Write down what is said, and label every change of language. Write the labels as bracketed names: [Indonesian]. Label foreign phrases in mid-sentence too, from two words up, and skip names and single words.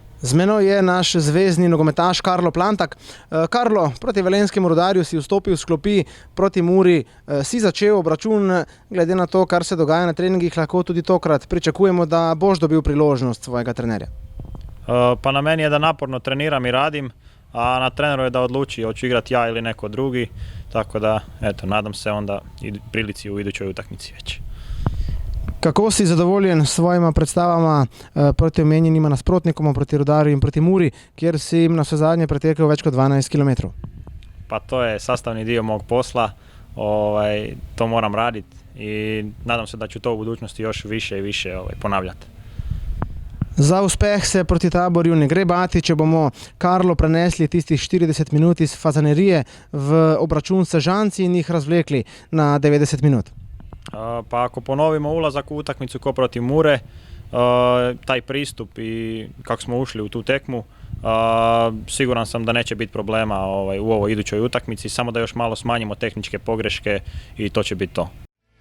[Slovenian] Z menoj je naš zvezni nogometaš Karlo Plantak. Karlo, proti Velenjskemu Rudarju si vstopil s klopi, proti Muri si začel obračun. Glede na to, kar se dogaja na treningih, lahko tudi tokrat pričakujemo, da boš dobil priložnost svojega trenerja. [Croatian] Pa na meni je da naporno treniram i radim, a na treneru je da odluči hoću igrati ja ili neko drugi. Tako da, eto, nadam se onda i prilici u idućoj utakmici već. [Slovenian] Kako si zadovoljen s svojima predstavama proti omenjenima nasprotnikoma, proti Rudarju in proti Muri, kjer si jim na zadnje pretekel več kot 12 km? [Croatian] Pa to je sastavni dio mog posla, to moram raditi i nadam se da ću to u budućnosti još više i više ponavljati. [Slovenian] Za uspeh se proti Taborju ne gre bati, če bomo Karlo prenesli tistih 40 minut iz Fazanerije v obračun s Sežanci in jih razvlekli na 90 minut. [Croatian] Pa ako ponovimo ulazak u utakmicu ko protiv Mure, taj pristup i kako smo ušli u tu tekmu, siguran sam da neće biti problema u ovoj idućoj utakmici, samo da još malo smanjimo tehničke pogreške i to će biti to.